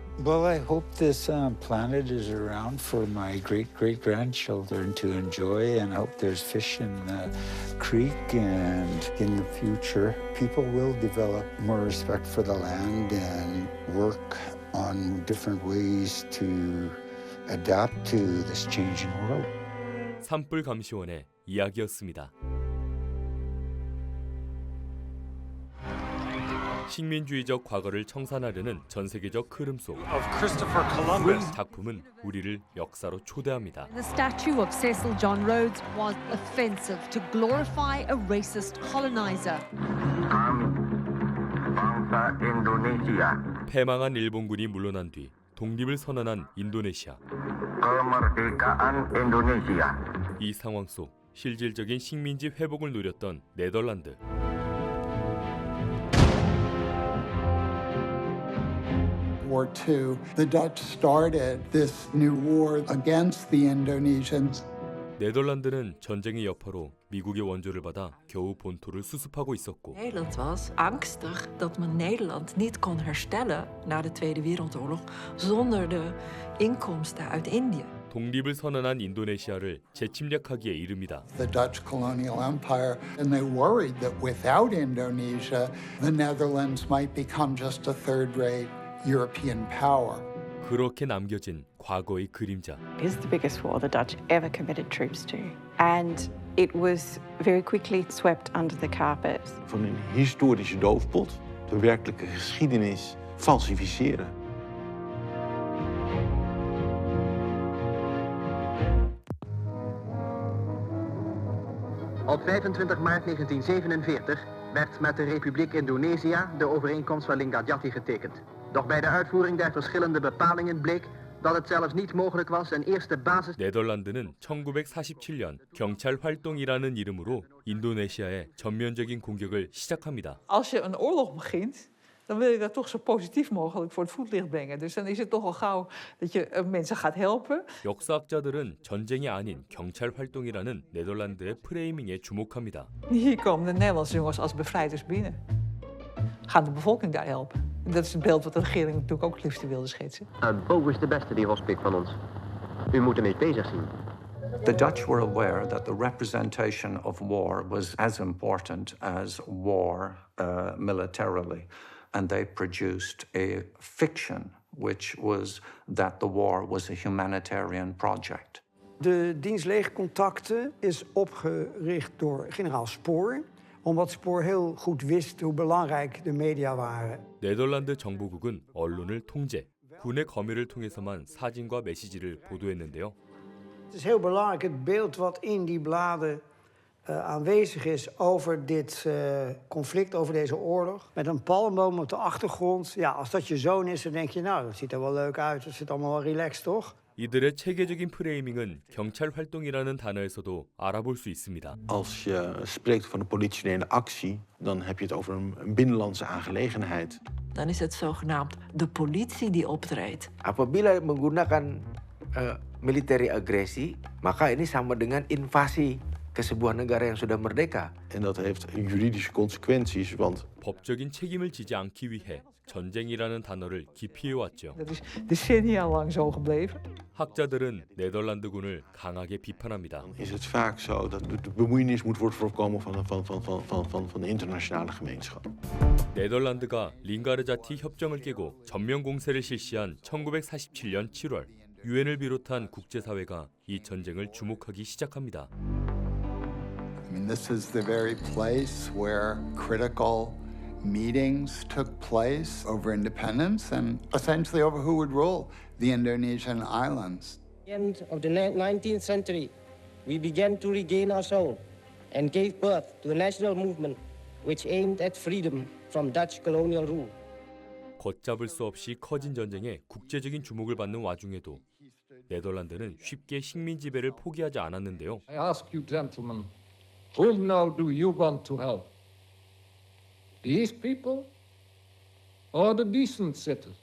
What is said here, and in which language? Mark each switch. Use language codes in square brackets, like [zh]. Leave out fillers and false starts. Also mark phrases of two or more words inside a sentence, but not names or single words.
[en] Well, I hope this planet is around for my great-great-grandchildren to enjoy, and I hope there's fish in the creek, and in the future, people will develop more respect for the land and work on different ways to adapt to this changing world. [ko] 산불 감시원의 이야기였습니다. 식민주의적 과거를 청산하려는 전 세계적 흐름 속 작품은 우리를 역사로 초대합니다. [en] The statue of Cecil John Rhodes was offensive to glorify a racist colonizer. [ko] 패망한 일본군이 물러난 뒤 독립을 선언한 인도네시아. 이 상황 속 실질적인 식민지 회복을 노렸던 네덜란드. [en] War II, the Dutch started this new war against the Indonesians. [ko] 네덜란드는 전쟁의 여파로 미국의 원조를 받아 겨우 본토를 수습하고 있었고 [nl] Nederland was angstig dat men Nederland niet kon herstellen na de Tweede Wereldoorlog zonder de inkomsten uit Indië. [ko] 독립을 선언한 인도네시아를 재침략하기에 이릅니다. [en] The Dutch colonial empire, and they worried that without Indonesia, the Netherlands might become just a third-rate European power. [ko] 그렇게 남겨진 과거의 그림자. [en] It is the biggest war the Dutch ever committed troops to. And it was very quickly swept under the carpet. [nl] Van een historische doofpot, de werkelijke geschiedenis falsificeren. Op 25 maart 1947 werd met de Republiek Indonesië de overeenkomst van Linggadjati getekend. Doch bij de uitvoering der verschillende bepalingen bleek dat het zelfs niet mogelijk was een eerste basis. [ko] 네덜란드는 1947년 경찰 활동이라는 이름으로 인도네시아의 전면적인 공격을 시작합니다. [nl] Als je een oorlog begint, dan wil je dat toch zo positief mogelijk voor het voetlicht brengen. Dus dan is het toch al gauw dat je mensen gaat helpen. [ko] 역사학자들은 전쟁이 아닌 경찰 활동이라는 네덜란드의 프레이밍에 주목합니다. [nl] Hier komen de Nederlandse jongens als bevrijders binnen. Gaan de bevolking daar helpen. En dat is het beeld wat de regering natuurlijk ook het liefst wilde schetsen. Bo is de beste die hospik van ons. U moet hem eens bezig zien. [en] The Dutch were aware that the representation of war was as important as war militarily. And they produced a fiction, which was that the war was a humanitarian project. [nl] De dienst legercontacten is opgericht door generaal Spoor, omdat Spoor heel goed wist hoe belangrijk de media waren. [ko] 네덜란드 정보국은 언론을 통제, 군의 검열을 통해서만 사진과 메시지를 보도했는데요. [nl] Het is heel belangrijk het beeld wat in die bladen aanwezig is over dit conflict, over deze oorlog. Met een palmboom op de achtergrond. Ja, als dat je zoon is, dan denk je, nou, dat ziet er wel leuk uit. Dat zit allemaal wel relaxed, toch? [ko] 이들의 체계적인 프레이밍은 경찰 활동이라는 단어에서도 알아볼 수 있습니다. [nl] Als je spreekt van een politionele actie, dan heb je het over een binnenlandse aangelegenheid. Dan is het zogenaamd de politie die optreedt. [id] Apabila menggunakan military agresi, maka ini sama dengan invasi ke sebuah negara yang sudah merdeka. [nl] En dat heeft juridische consequenties, want [ko] 법적인 책임을 지지 않기 위해 전쟁이라는 단어를 기피해 왔죠. [nl] Dat is decennia lang zo gebleven. [ko] 학자들은 네덜란드군을 강하게 비판합니다. [nl] is het vaak zo dat de bemoeienis moet worden voorkomen van de internationale gemeenschap. [ko] 네덜란드가 링가르자티 협정을 깨고 전면 공세를 실시한 1947년 7월, 유엔을 비롯한 국제사회가 이 전쟁을 주목하기 시작합니다. [en] I mean, this is the very place where critical meetings took place over independence and essentially over who would rule the Indonesian islands. At the end of the 19th century, we began to regain our soul and gave birth to a national movement which aimed at freedom from Dutch colonial rule. [ko] 걷잡을 수 없이 커진 전쟁에 국제적인 주목을 받는 와중에도 네덜란드는 쉽게 식민 지배를 포기하지 않았는데요. [en] I ask you, gentlemen, Whom now do you want to help? These people or the decent citizens?